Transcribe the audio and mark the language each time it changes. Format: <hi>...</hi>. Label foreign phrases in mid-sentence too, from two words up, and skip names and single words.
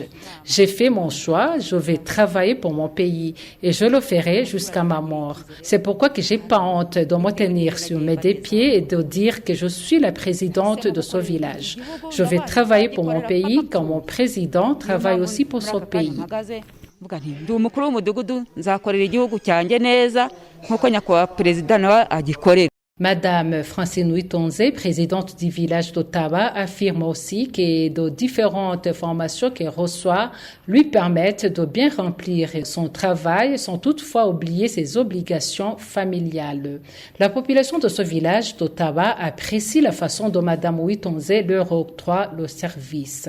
<fr>J'ai fait mon choix, je vais travailler pour mon pays et je le ferai jusqu'à ma mort. C'est pourquoi que j'ai pas honte de me tenir sur mes 2 pieds et de dire que je suis la présidente de ce village. Je vais travailler pour mon pays quand mon président travaille aussi pour son pays.</fr> <rw>ndi umukuru w'umudugudu nzakorera igihugu cyanjye neza nkuko nyakubahwa perezida nawe agikorera.</rw> <fr>Madame Francine Witonze, présidente du village d'Ottawa, affirme aussi que de différentes formations qu'elle reçoit lui permettent de bien remplir son travail sans toutefois oublier ses obligations familiales. La population de ce village d'Ottawa apprécie la façon dont Madame Witonze leur octroie le service.</fr>